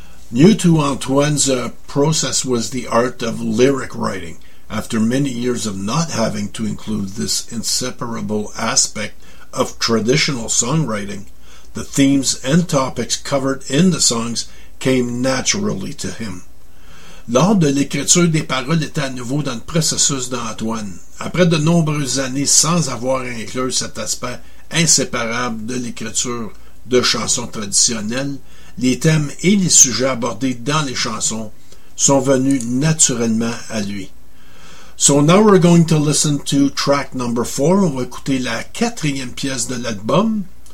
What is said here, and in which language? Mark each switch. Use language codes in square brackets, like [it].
[en] New to Antoine's process was the art of lyric writing. After many years of not having to include this inseparable aspect of traditional songwriting, the themes and topics covered in the songs came naturally to him. [fr] L'art de l'écriture des paroles était à nouveau dans le processus d'Antoine. Après de nombreuses années sans avoir inclus cet aspect inséparable de l'écriture de chansons traditionnelles, les thèmes et les sujets abordés dans les chansons sont venus naturellement à lui. [en] So now we're going to listen to track number 4. [fr] On va écouter la quatrième pièce de l'album.